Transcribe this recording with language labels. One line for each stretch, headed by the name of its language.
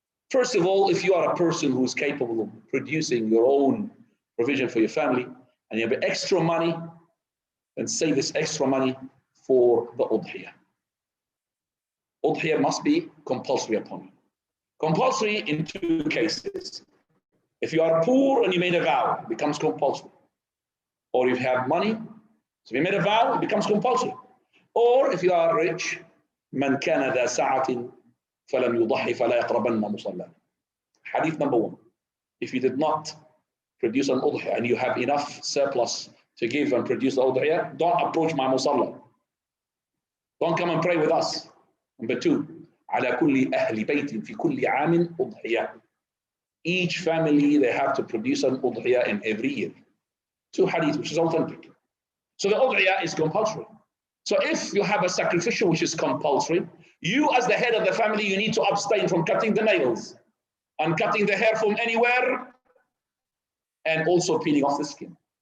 English: First of all, if you are a person who is capable of producing your own provision for your family, and you have extra money, then save this extra money for the udhiyah. Udhiyah must be compulsory upon you. Compulsory in two cases. If you are poor and you made a vow, it becomes compulsory. Or if you have money, so if you made a vow, it becomes compulsory. Or if you are rich,
Arabic: مَنْ كَانَ ذَا سَعَةٍ فَلَمْ يُضَحِّ فَلَا يَقْرَبَنَّ مُصَلَّى.
English: Hadith number 1. If you did not produce an udhiyah and you have enough surplus to give and produce the udhiyah, don't approach my musalla. Don't come and pray with us. Number 2.
Arabic: على كل أهل بيت في كل عام أضحية.
English: Each family, they have to produce an udhiyah in every year. 2 hadith, which is authentic. So the udhiyah is compulsory. So if you have a sacrificial which is compulsory, you as the head of the family, you need to abstain from cutting the nails and cutting the hair from anywhere, and also peeling off the skin.